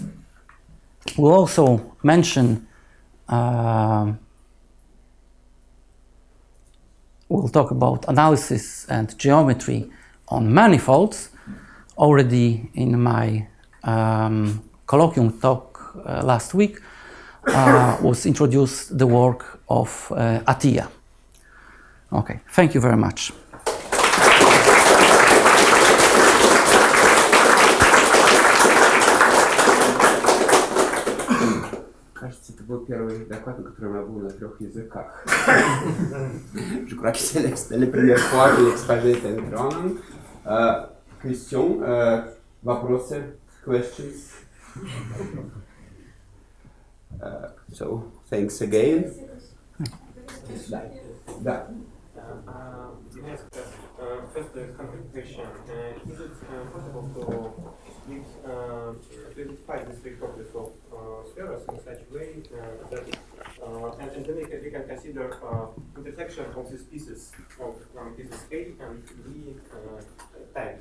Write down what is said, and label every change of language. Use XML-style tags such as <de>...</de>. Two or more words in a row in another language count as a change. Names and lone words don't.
<en>We'll also mention, we'll talk about analysis and geometry on manifolds. Already in my colloquium talk last week, was introduced the work of Atiyah. Okay, thank you very much.</en> <ru>Кажется, это был первый доклад, на котором я был на 3 языках.</ru> <fr>Je crois que c'est la première fois que l'exposé est électronique.</fr> <en>Question,</en> <ru>вопросы,</ru> <fr>questions.</fr> <en>So, thanks again.</en> <ru>Да.</ru> <en>First, the concrete question. Is it possible to identify the three properties of spheres in such a way that, and then we can consider intersection of these pieces of pieces A and B type?</en>